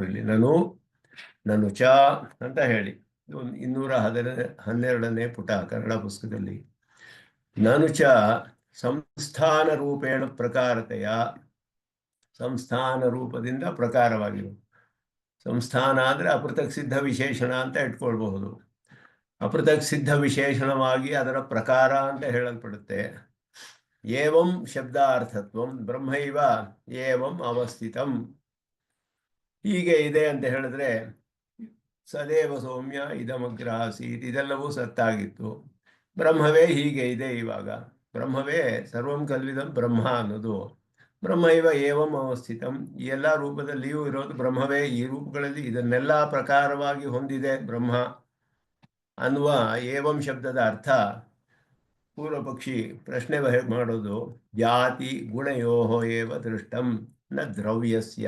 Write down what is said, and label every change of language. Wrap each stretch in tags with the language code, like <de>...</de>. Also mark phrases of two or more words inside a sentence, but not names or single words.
<kn>ಇಲ್ಲಿ ನಾನು ಚ ಅಂತ ಹೇಳಿ 212ನೇ ಪುಟ ಕನ್ನಡ ಪುಸ್ತಕದಲ್ಲಿ,</kn> <sa>ನಾನು ಚ ಸಂಸ್ಥಾನ ರೂಪೇಣ ಪ್ರಕಾರತೆಯ,</sa> <kn>ಸಂಸ್ಥಾನ ರೂಪದಿಂದ ಪ್ರಕಾರವಾಗಿರು. ಸಂಸ್ಥಾನ ಅಂದರೆ ಅಪೃಥಕ್ ಸಿದ್ಧ ವಿಶೇಷಣ ಅಂತ ಇಟ್ಕೊಳ್ಬಹುದು. ಅಪೃಥಕ್ ಸಿದ್ಧ ವಿಶೇಷಣವಾಗಿ ಅದರ ಪ್ರಕಾರ ಅಂತ ಹೇಳಲ್ಪಡುತ್ತೆ.</kn> <sa>ಏವಂ ಶಬ್ದಾರ್ಥತ್ವಂ ಬ್ರಹ್ಮೈವ ಏವಂ ಅವಸ್ಥಿತಂ.</sa> <kn>ಹೀಗೆ ಇದೆ ಅಂತ ಹೇಳಿದ್ರೆ,</kn> <sa>ಸದೇವ ಸೌಮ್ಯ ಇದಮಗ್ರ ಆಸೀತ್,</sa> <kn>ಇದೆಲ್ಲವೂ ಸತ್ತಾಗಿತ್ತು, ಬ್ರಹ್ಮವೇ ಹೀಗೆ ಇದೆ ಇವಾಗ, ಬ್ರಹ್ಮವೇ</kn> <sa>ಸರ್ವಂ ಕಲ್ವಿದಂ ಬ್ರಹ್ಮ</sa> <kn>ಅನ್ನೋದು.</kn> <sa>ಬ್ರಹ್ಮೈವ ಏವಂ ಅವಸ್ಥಿತಂ,</sa> <kn>ಈ ಎಲ್ಲ ರೂಪದಲ್ಲಿಯೂ ಇರೋದು ಬ್ರಹ್ಮವೇ. ಈ ರೂಪಗಳಲ್ಲಿ ಇದನ್ನೆಲ್ಲ ಪ್ರಕಾರವಾಗಿ ಹೊಂದಿದೆ ಬ್ರಹ್ಮ ಅನ್ನುವ ಏವಂ ಶಬ್ದದ ಅರ್ಥ ಪೂರ್ವ ಪಕ್ಷಿ ಪ್ರಶ್ನೆ ಮಾಡೋದು,</kn> <sa>ಜಾತಿ ಗುಣಯೋಹೋ ಏವ ದೃಷ್ಟಂ ನ ದ್ರವ್ಯಸ್ಯ.</sa>